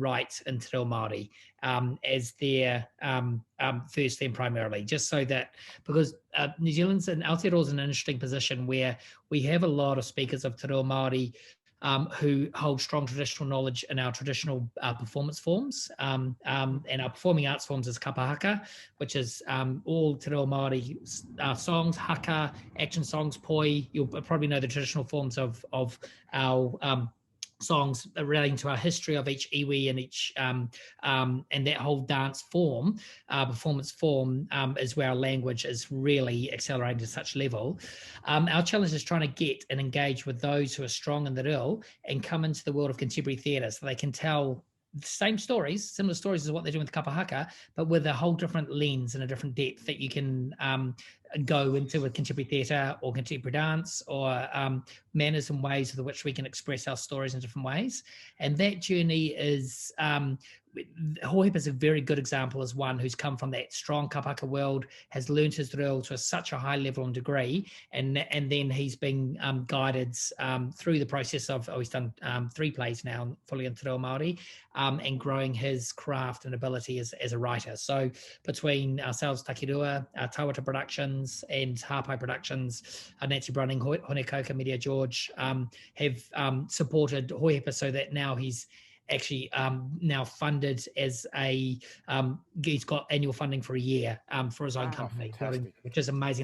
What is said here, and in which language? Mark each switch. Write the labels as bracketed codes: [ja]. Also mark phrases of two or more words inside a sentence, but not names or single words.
[en] write in Te Reo Māori as their first and primarily, just so that, because New Zealand's and Aotearoa is in an interesting position where we have a lot of speakers of Te Reo Māori who hold strong traditional knowledge in our traditional performance forms, and our performing arts forms is [mi] kapa haka, [en] which is all Te Reo Māori songs, haka, action songs, poi. You'll probably know the traditional forms of our songs relating to our history of each iwi and each and that whole dance form, performance form, is where our language is really accelerating to such level. Our challenge is trying to get and engage with those who are strong in the reo and come into the world of contemporary theatre so they can tell the same stories, similar stories as what they're doing with [mi] kapa haka, [en] but with a whole different lens and a different depth that you can go into with contemporary theatre or contemporary dance, or manners and ways with which we can express our stories in different ways. And that journey is, Hohepa is a very good example as one who's come from that strong [mi] kapa haka [en] world, has learned his reo to such a high level and degree, and then he's been guided through the process of, he's done 3 plays now fully in Te Reo Māori, and growing his craft and ability as a writer. So between ourselves, Tākirua, Tawata Productions and Hāpai Productions, Nancy Brunning, Hone Koka, Media George, have supported Hohepa so that now he's actually now funded as he's got annual funding for a year for his own company, which is amazing.